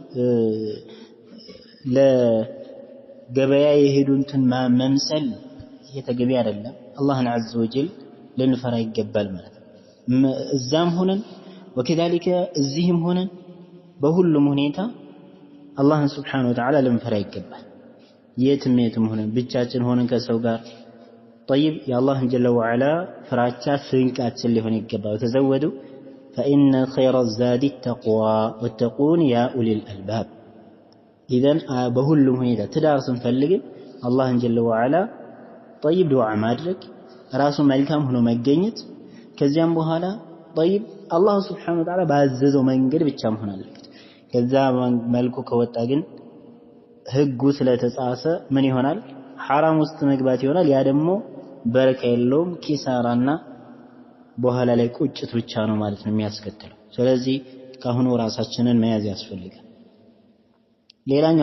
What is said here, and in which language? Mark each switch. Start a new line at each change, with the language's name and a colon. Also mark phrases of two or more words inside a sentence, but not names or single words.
Amharic: ለገበያ የሄዱንትን መምሰል የተገቢ አይደለም አላህን
Arabic: عز وجل
Amharic: ልንፈራ ይገባል ማለት እዛም ሆነን ወከذلك እዚህም ሆነን በሁሉም ሁኔታ አላህን
Arabic: سبحانه وتعالى
Amharic: ልንፈራ ይገባል የትም ሆነን ብቻችን ሆነን ከሰው ጋር
Arabic: طيب يا الله جل وعلا
Amharic: ፍራቻ ስንቃችን ሊሆን ይገባል ተዘወዱ
Arabic: فإن خير الزاد التقوى واتقون يا أولي الألباب إذن
Amharic: በሁሉም ሁኔታ ትዳር ስንፈልግ አላህን
Arabic: جل وعلا طيب
Amharic: دعاء ማድረግ ራሱ መልካም ሆኖ መገኘት ከዚያም በኋላ طيب አላህ
Arabic: سبحانه وتعالى
Amharic: ባዘዘው መንገድ ብቻ መሆን አለበት ከዛ መልኩ ከወጣ ግን ህጉ ስለተጻፈ ምን ይሆናል ሐራም ውስጥ መግባት ይሆናል ያ ደግሞ በረካ የለውም ኪሳራና በኋላ ላይ ቁጭት ብቻ ነው ማለት ነው የሚያስከትለው ስለዚህ ካሁኑ ራሳችንን መያዝ ያስፈልጋል። ሌላኛው